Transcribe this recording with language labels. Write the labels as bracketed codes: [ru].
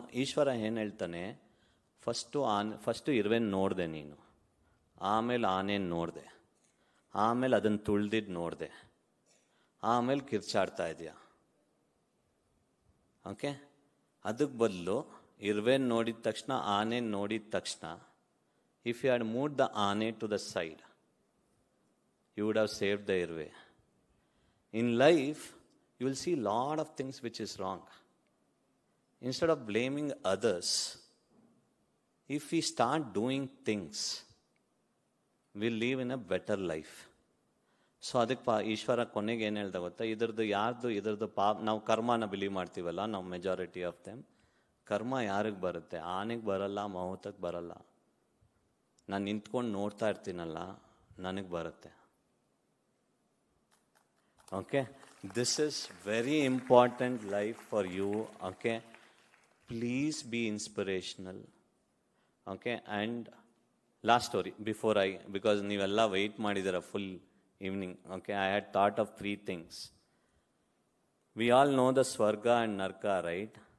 [kn] ಈಶ್ವರ ಏನು ಹೇಳ್ತಾನೆ, ಫಸ್ಟು ಇರುವೆನ ನೋಡಿದೆ ನೀನು, ಆಮೇಲೆ ಆನೇನು ನೋಡಿದೆ, ಆಮೇಲೆ ಅದನ್ನು ತುಳ್ದಿದ್ದು ನೋಡಿದೆ, ಆಮೇಲೆ ಕಿರ್ಚಾಡ್ತಾ ಇದೆಯಾ. [en] okay, [kn] ಅದಕ್ಕೆ ಬದಲು ಇರುವೆನ ನೋಡಿದ ತಕ್ಷಣ, [en] ಆನೆನ ನೋಡಿದ ತಕ್ಷಣ, if you had moved the ಆನೆ to the side, you would have saved the airway. In life, you will see a lot of things which is wrong. Instead of blaming others, if we start doing things, we'll live in a better life. [kn] So ಅದಕ್ಕೆ ಈಶ್ವರ ಕೊನೆಗೆ ಏನು ಹೇಳ್ದ ಗೊತ್ತಾ, ಇದ್ರದ್ದು ಪಾಪ, ನಾವು ಕರ್ಮನ believe ಮಾಡ್ತೀವಲ್ಲ, ನಾವು [en] Majority of them. [kn] ಕರ್ಮ ಯಾರಿಗೆ ಬರುತ್ತೆ? ಆನೆಗೆ ಬರಲ್ಲ, ಮಾಹುತಕ್ಕೆ ಬರಲ್ಲ. ನಾನು ನಿಂತ್ಕೊಂಡು ನೋಡ್ತಾ ಇರ್ತೀನಲ್ಲ, ನನಗೆ ಬರುತ್ತೆ. [en] Okay, this is very important life for you. Okay, please be inspirational. Okay, and last story before because [kn] ನೀವೆಲ್ಲ [en] wait [kn] ಮಾಡಿದ್ದೀರ [en] full evening. Okay, I had thought of 3 things. We all know the swarga and narka, right?